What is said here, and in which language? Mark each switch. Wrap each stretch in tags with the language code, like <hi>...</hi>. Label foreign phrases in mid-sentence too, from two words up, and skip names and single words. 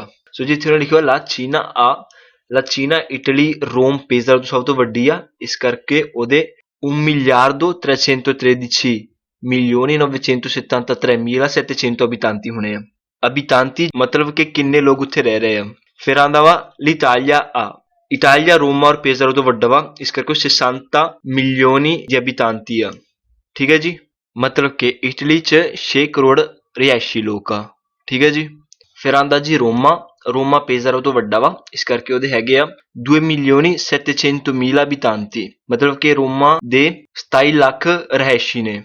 <pa>ਸੋ ਜੀ ਇੱਥੇ ਉਹਨਾਂ ਲਿਖਿਆ</pa> <it>la Cina</it> <pa>ਆ।</pa> <it>la Cina</it> <pa>ਇਟਲੀ ਰੋਮ ਪੇਜ਼ਾ ਤੋਂ ਸਭ ਤੋਂ ਵੱਡੀ ਆ, ਇਸ ਕਰਕੇ ਉਹਦੇ 1.313.973.773 abitanti ਹੋਣੇ ਆ। abitanti ਮਤਲਬ ਕਿ ਕਿੰਨੇ ਲੋਕ ਉੱਥੇ ਰਹਿ ਰਹੇ ਆ। ਫਿਰ ਆਂਦਾ ਵਾ l'Italia ਆ। ਇਟਾਲੀਆ ਰੋਮਾ ਔਰ ਪੇਜ਼ਾਰੋ ਤੋਂ ਵੱਡਾ ਵਾ, ਇਸ ਕਰਕੇ</pa> <it>60 milioni di abitanti</it> <pa>ਆ। ਠੀਕ ਹੈ ਜੀ, ਮਤਲਬ ਕਿ ਇਟਲੀ 'ਚ 6 ਕਰੋੜ ਰਿਹਾਇਸ਼ੀ ਲੋਕ ਆ। ਠੀਕ ਹੈ ਜੀ, ਫਿਰ ਆਂਦਾ ਜੀ ਰੋਮਾ। ਰੋਮਾ ਪੇਜ਼ਾਰੋ ਤੋਂ ਵੱਡਾ ਵਾ, ਇਸ ਕਰਕੇ ਉਹਦੇ ਹੈਗੇ ਆ 2.700.000 abitanti, ਮਤਲਬ ਕਿ ਰੋਮਾ ਦੇ 27 ਲੱਖ ਰਿਹਾਇਸ਼ੀ ਨੇ।</pa>